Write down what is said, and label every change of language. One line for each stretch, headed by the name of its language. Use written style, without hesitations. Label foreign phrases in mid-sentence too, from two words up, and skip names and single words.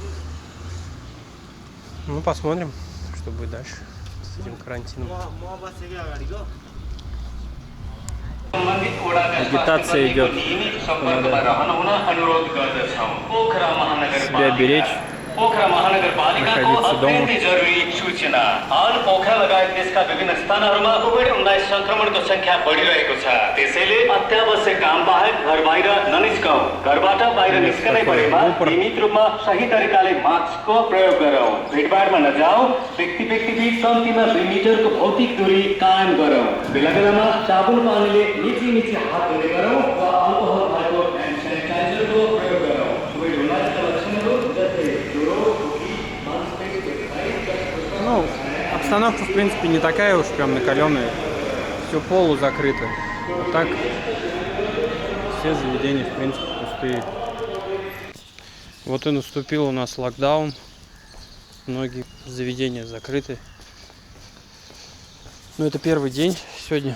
Russian: Ну, посмотрим, что будет дальше с этим карантином. Агитация идет. Надо себя беречь, находиться дома.
Nepali: हाल पोखरा लगायत देशका विभिन्न स्थानहरूमा कोभिड-19 संक्रमणको संख्या बढिरहेको छ। त्यसैले अत्यावश्यक काम बाहेक घर बाहिर ननिस्कौं। घरबाट बाहिर निस्कनै परेमा नियमित रूपमा सही तरिकाले मास्कको प्रयोग गरौं। भिडभाडमा नजाऊ। व्यक्ति बीच कम्तीमा 2 मिटरको भौतिक दूरी कायम गरौं। बेला-बेलामा साबुन पानीले मिची हात धुने गरौं वा अल्कोहल भएको ह्यान्ड स्यानिटाइजरको प्रयोग गरौं। कोभिड-19 का लक्षणहरू जस्तै ज्वरो, खोकी, मानसिक
Russian: Ну, обстановка, в принципе, не такая уж прям накаленная. Все полу закрыто. А так, все заведения, в принципе, пустые. Вот и наступил у нас локдаун. Многие заведения закрыты. Ну, это первый день сегодня.